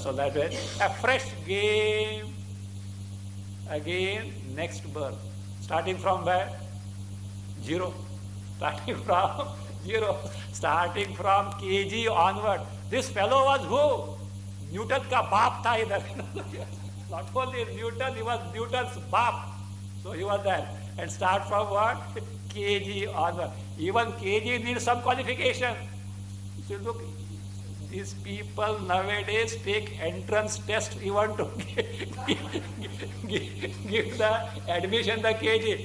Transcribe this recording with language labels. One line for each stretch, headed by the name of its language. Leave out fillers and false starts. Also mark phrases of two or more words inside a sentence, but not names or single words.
English: So that way, a fresh game. Again, next birth. Starting from where? Zero. Starting from kg onward. This fellow was who?
Hindi: Newton ka baap tha idhar.
English: Not only Newton, he was Newton's baap. So he was there. And start from what? KG onward. Even KG needs some qualification. So look, these people nowadays take entrance test even to give the admission the KG.